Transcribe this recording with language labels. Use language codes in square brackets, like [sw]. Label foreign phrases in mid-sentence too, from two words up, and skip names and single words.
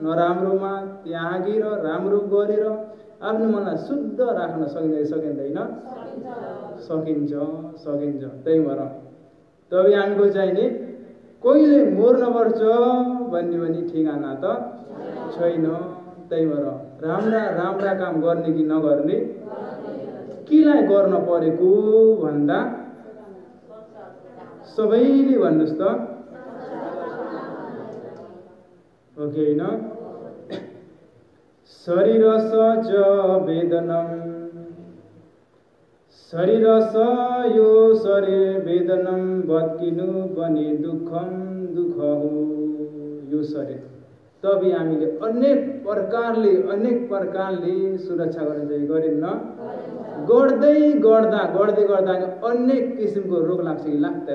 [ne] नराम्रोमा त्यागेर राम्रो गरेर आफ्नो मनलाई शुद्ध राख्न सकिँदैन सकिन्छ त्यही भएर तपाईँ हामीको चाहिँ नि कहिले मर्नुपर्छ भन्ने पनि ठेगाना त छैन। त्यही भएर राम्रा काम गर्ने कि नगर्ने केलाई गर्न परेको भन्दा सबैले भन्नुहोस् त हो कि होइन? [sa] शरीरस च वेदनम शरीरस [ne] यो शरीर वेदनम बत्किनु पनि दुःखम दुःख हो यो शरीर। तभी हामीले अनेक प्रकारले सुरक्षा गर्न चाहिँ गरिन्न गर्दै गर्दा अनेक किसिमको रोग लाग्छ कि लाग्दैन?